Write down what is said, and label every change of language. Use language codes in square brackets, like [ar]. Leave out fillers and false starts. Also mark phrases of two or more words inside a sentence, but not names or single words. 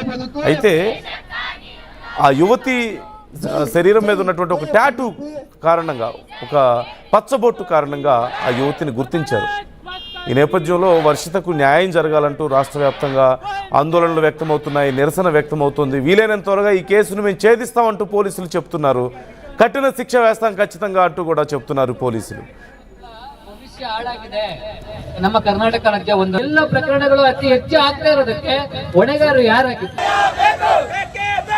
[te] అయితే ఆ యువతి శరీరం మీద ఉన్నటువంటి ఒక టాటూ కారణంగా, ఒక పచ్చబొట్టు కారణంగా ఆ యువతిని గుర్తించారు. ఈ నేపథ్యంలో వర్షితకు న్యాయం జరగాలంటూ రాష్ట్ర వ్యాప్తంగా ఆందోళనలు వ్యక్తమవుతున్నాయి, నిరసన వ్యక్తమవుతుంది. వీలైనంత త్వరగా ఈ కేసును మేము ఛేదిస్తామంటూ పోలీసులు చెప్తున్నారు. కఠిన శిక్ష వేస్తాం ఖచ్చితంగా అంటూ కూడా చెప్తున్నారు పోలీసులు. [kn] ನಮ್ಮ ಕರ್ನಾಟಕ ರಾಜ್ಯ ಒಂದು ಎಲ್ಲ ಪ್ರಕರಣಗಳು ಅತಿ ಹೆಚ್ಚು ಆಗ್ತಾ ಇರೋದಕ್ಕೆ ಹೊಣೆಗಾರರು ಯಾರಾಗಿದ್ದಾರೆ?